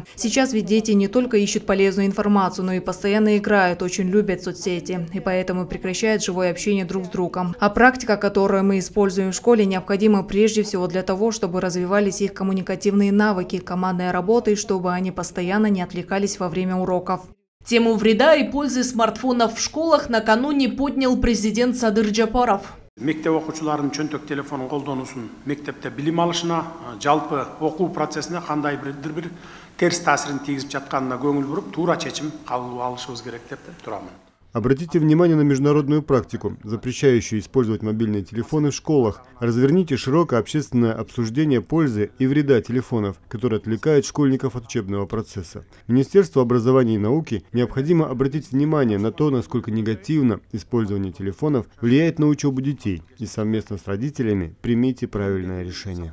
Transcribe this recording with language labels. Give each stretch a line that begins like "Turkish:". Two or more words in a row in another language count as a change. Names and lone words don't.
Russian: Сейчас ведь дети не только ищут полезную информацию, но и постоянно играют, очень любят соцсети, и поэтому прекращают живое общение друг с другом. А практика, которую мы используем в школе, необходима прежде всего для того, чтобы развивались их коммуникативные навыки, командной работы, чтобы они постоянно не отвлекались во время уроков. Тему вреда и пользы смартфонов в школах накануне поднял президент Садыр Джапаров.
Kyrgyz: Мектеп окуучулардын чөнтөк телефонун колдонуусун мектепте билим алышына, жалпы окуу процессине кандайдыр бир терс таасирин тийгизип жатканына көңүл буруп, туура чечим кабыл алышыбыз керек деп турамын.
Russian: Обратите внимание на международную практику, запрещающую использовать мобильные телефоны в школах. Разверните широкое общественное обсуждение пользы и вреда телефонов, которые отвлекают школьников от учебного процесса. Министерству образования и науки необходимо обратить внимание на то, насколько негативно использование телефонов влияет на учебу детей, и совместно с родителями примите правильное решение.